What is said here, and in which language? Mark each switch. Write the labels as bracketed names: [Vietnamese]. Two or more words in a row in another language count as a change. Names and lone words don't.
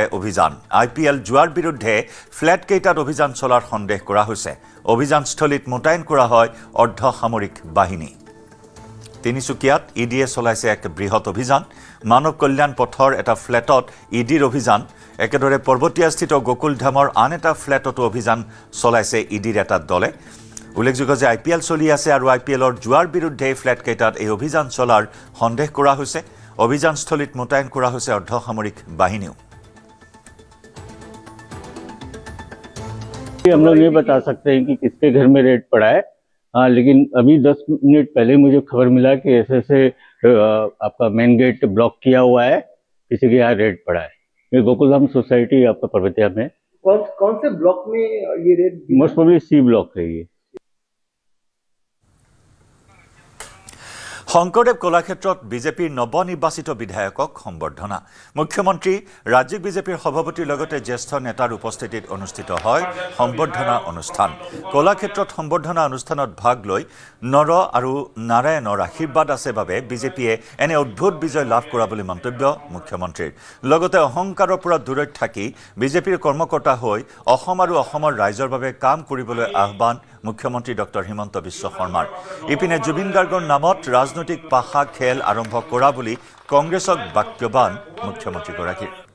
[Assamese] অভিযান IPL জুৱাৰ বিৰুদ্ধে ফ্লেট কেইটাত অভিযান চলাৰ সন্দেহ কৰা হৈছে অভিযানস্থলীত মোতায়েন কৰা হয় অৰ্ধসামৰিক বাহিনী তিনিচুকীয়াত ইডিয়ে চলাইছে এক বৃহৎ অভিযান মানৱ কল্যাণ পথৰ এটা ফ্লেটত ইডিৰ অভিযান একেদৰে পৰ্বতীয়াস্থিত গোকুল ধামৰ আন এটা ফ্লেটতো অভিযান চলাইছে ইডিৰ এটা দলে উল্লেখযোগ্য যে IPL চলি আছে আৰু IPLৰ জুৱাৰ বিৰুদ্ধে ফ্লেট কেইটাত এই অভিযান চলাৰ সন্দেহ কৰা হৈছে অভিযানস্থলীত মোতায়েন কৰা হৈছে অৰ্ধসামৰিক বাহিনীও [Hindi] हम लोग ये बता सकते हैं कि किसके घर में रेड पड़ा है लेकिन अभी 10 मिनट पहले मुझे खबर मिला कि ऐसे आपका मेन गेट ब्लॉक किया हुआ है किसी के यहाँ रेड पड़ा है ये गोकुलधाम सोसाइटी आपका पर्वतिया में कौन से ब्लॉक में ये रेड [English] most probably [Hindi] C ब्लॉक है ये [Assamese] শংকৰদেৱ কলাক্ষেত্ৰত বিজেপিৰ নৱনিৰ্বাচিত বিধায়কক সম্বৰ্ধনা মুখ্যমন্ত্ৰী ৰাজ্যিক বিজেপিৰ সভাপতিৰ লগতে জ্যেষ্ঠ নেতাৰ উপস্থিতিত অনুষ্ঠিত হয় সম্বৰ্ধনা অনুষ্ঠান কলাক্ষেত্ৰত সম্বৰ্ধনা অনুষ্ঠানত ভাগ লৈ নৰ আৰু নাৰায়ণৰ আশীৰ্বাদ আছে বাবে বিজেপিয়ে এনে অদ্ভুত বিজয় লাভ কৰা বুলি মন্তব্য মুখ্যমন্ত্ৰীৰ লগতে অহংকাৰৰ পৰা দূৰত থাকি বিজেপিৰ কৰ্মকৰ্তা হৈ অসম আৰু অসমৰ ৰাইজৰ বাবে কাম কৰিবলৈ আহ্বান মুখ্যমন্ত্ৰী ডক্টৰ হিমন্ত বিশ্ব শৰ্মাৰ ইপিনে জুবিন গাৰ্গৰ নামত ৰাজনৈতিক পাশা খেল আৰম্ভ কৰা বুলি কংগ্ৰেছক বাক্যবান মুখ্যমন্ত্ৰীগৰাকীৰ